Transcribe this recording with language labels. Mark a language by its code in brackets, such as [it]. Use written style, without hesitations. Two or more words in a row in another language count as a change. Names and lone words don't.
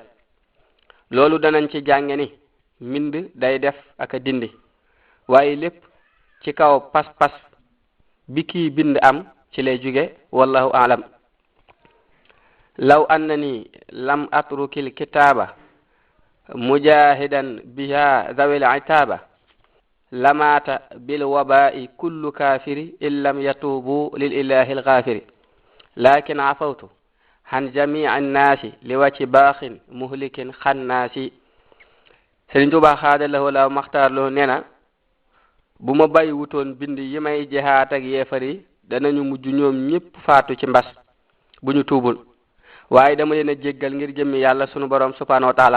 [wo] loolu danañ ci jànge ni mbind day def ak a dindi waaye lépp ci kaw pas-pas bi kii bind am ci lay jóge [ar] والله أعلم. لو أنني لم أترك الكتابة مجاهدا بها ذوي العتابة لمات بالوباء كل كافر إن لم يتب للإله الغافر لكن عفوت عن جميع الناس لوجه باق مهلك خناس. [wo] Sëriñ Tuubaa xaada lahu la maxtaar lahu nee na bu ma bàyyi wutoon bind yi may jihaat ak yeefari danañu mujj ñoom ñépp faatu ci mbas bu ñu tuubul waaye dama leen a jéggal ngir jëmmi yàlla sunu boroom [ar] سبحانه وتعالى.